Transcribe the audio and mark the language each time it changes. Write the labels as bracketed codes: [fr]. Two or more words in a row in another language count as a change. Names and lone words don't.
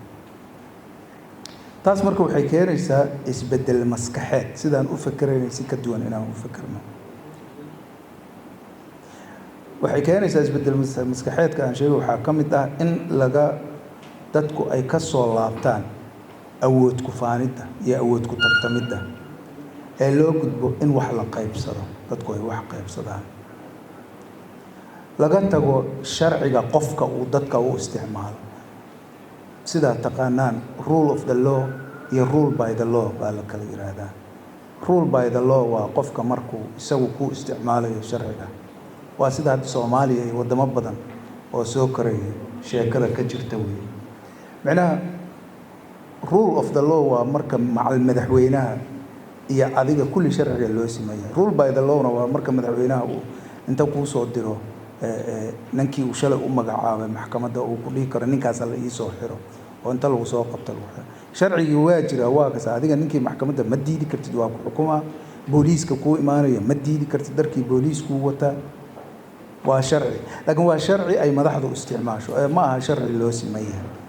[so] taas marka waxay keenaysaa isbedel maskaxeed sidaan u fakaraynay si ka duwan inaan u fakarno waxay keenaysaa isbedel maskaxeedka aan sheegay waxaa ka mid ah in dadku ay ka soo laabtaan awood ku faanidda iyo awood ku tartamidda ee loo gudbo in wax la qaybsado dadku ay wax qaybsadaan laga tago sharciga qofka uu dadka u isticmaalo sidaa taqaanaan [en] rule of the law [so] iyo [en] rule by the law [so] baa la kala yiraahdaa [en] rule by the law [so] waa qofka markuu isagu ku isticmaalayo sharciga waa sida hadda Soomaaliya iyo wadamo badan oo soo koraya sheekada ka jirta weey macnaha [en] rule of the law [so] waa marka macal madaxweynaha iyo adiga kulli sharciga loo sameeyo [en] rule by the law- [so] na waa marka madaxweynaha uu inta ku soo diro ninkii uu shalay u magacaabay maxkamadda uu ku dhigi karo ninkaas la ii soo xiro oo inta lagu soo qabto sharcigi waa jira waa kaas adiga ninkii maxkamadda ma diidi kartid waa ku xukuma booliiska ku imaanayo ma diidi kartid darkii booliisku wata waa sharci laakiin waa sharci ay madaxdu isticmaasho ma aha sharci loo sameeyo